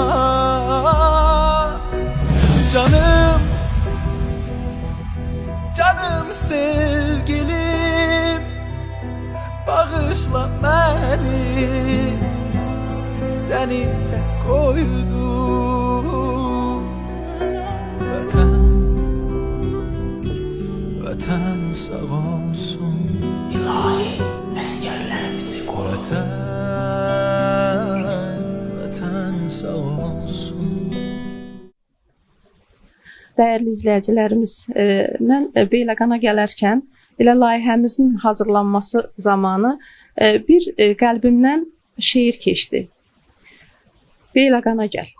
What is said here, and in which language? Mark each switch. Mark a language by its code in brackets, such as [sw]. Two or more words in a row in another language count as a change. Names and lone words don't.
[tr] Canım, canım sevgilim, bağışla beni, seni tek koydum. Vatan, vatan sağ olsun. İlahi askerlerimizi koru. Vatan sağ olsun. [az] Dəyərli izləyicilərimiz, mən Beyləqana gələrkən elə layihəmizin hazırlanması zamanı bir qəlbimdən şeir keçdi. Beyləqana gəl.